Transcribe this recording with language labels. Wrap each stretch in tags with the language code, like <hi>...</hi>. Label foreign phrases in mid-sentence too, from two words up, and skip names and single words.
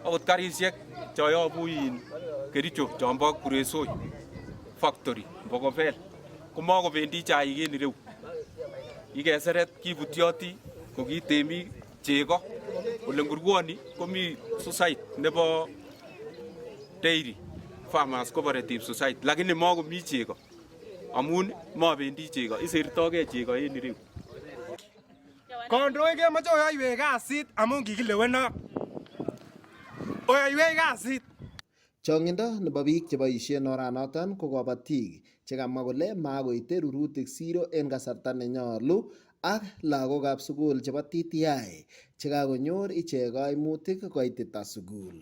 <kln>akot karisiek choyobu Kericho chombo Kuresoi factory Bokobel komakobendi chaik en ireu. Ikeseret kibutyoti ko ki temik chego ole ngurwoni komi society nebo</kln> <en>dairy farmers cooperative society</en> <kln>lakini makomi chego amun mabendi chego isertogei chego en ireu. Kandoik kemoche oyoiwech kasit amun kikilewenok. Oyoiwech kasit. Chongindo nebo biik cheboisien oranoton ko kobotik chekamwa kole makoite rurutik siro en kasarta nenyolu ak lagokab sugul chebo TTI chekakonyor ichek kaimutik koitita sugul.</kln>